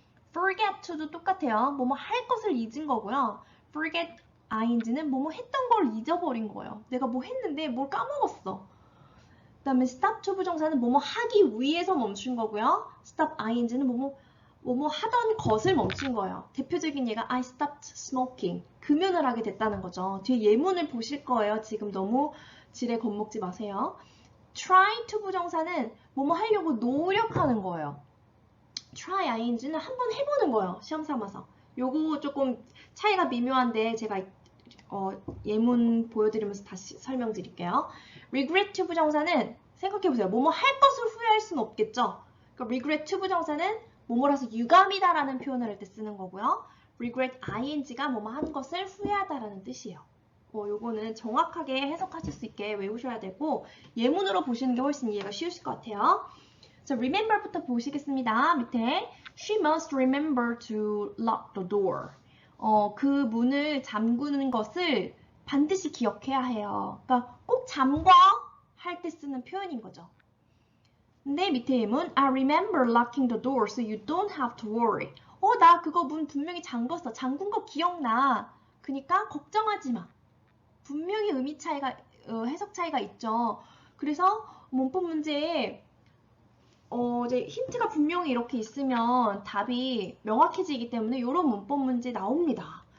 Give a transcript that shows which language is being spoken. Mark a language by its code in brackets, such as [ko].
[ko] forget to도 똑같아요. 뭐뭐 할 것을 잊은 거고요. forget ing는 뭐뭐 했던 걸 잊어버린 거예요. 내가 뭐 했는데 뭘 까먹었어. 그 다음에 stop to 부정사는 뭐뭐 하기 위해서 멈춘 거고요. stop ing는 뭐뭐 하던 것을 멈춘 거예요. 대표적인 예가 [en] I stopped smoking. [ko] 금연을 하게 됐다는 거죠. 뒤에 예문을 보실 거예요. 지금 너무 지레 겁먹지 마세요. try to 부정사는 뭐뭐 하려고 노력하는 거예요. try ing는 한번 해보는 거예요. 시험 삼아서. 요거 조금 차이가 미묘한데 제가 예문 보여드리면서 다시 설명드릴게요. regret to 부정사는 생각해보세요. 뭐뭐 할 것을 후회할 수는 없겠죠. 그러니까 regret to 부정사는 뭐뭐라서 유감이다라는 표현을 할 때 쓰는 거고요. regret ing가 뭐뭐 한 것을 후회하다라는 뜻이에요. 요거는 정확하게 해석하실 수 있게 외우셔야 되고 예문으로 보시는 게 훨씬 이해가 쉬우실 것 같아요. 자, remember부터 보시겠습니다. 밑에 [en] She must remember to lock the door. [ko] 그 문을 잠그는 것을 반드시 기억해야 해요. 그러니까 꼭 잠궈 할 때 쓰는 표현인 거죠. 근데 밑에 예문 [en] I remember locking the door so you don't have to worry. [ko] 나 그거 문 분명히 잠궜어. 잠근 거 기억나. 그러니까 걱정하지 마. 분명히 의미 차이가, 해석 차이가 있죠. 그래서 문법 문제에 이제 힌트가 분명히 이렇게 있으면 답이 명확해지기 때문에 이런 문법 문제 나옵니다.